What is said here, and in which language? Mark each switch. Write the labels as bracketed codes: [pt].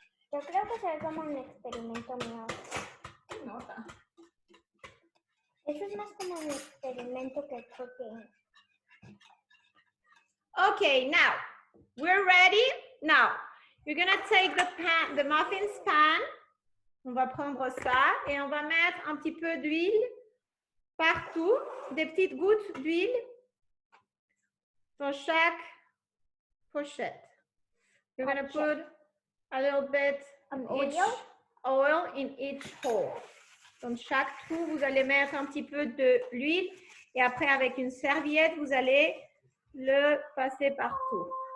[es] Yo creo que se ve como un experimento mío. Nota. Eso es más como un experimento que cooking. [en] Okay, now we're ready. Now you're gonna take the muffins pan. [fr] On va prendre ça et on va mettre un petit peu d'huile partout, des petites gouttes d'huile dans chaque pochette. [en] You're gonna put a little bit Of in each oil in each hole. [fr] Dans chaque trou, vous allez mettre un petit peu de l'huile et après avec une serviette, vous allez le passer partout.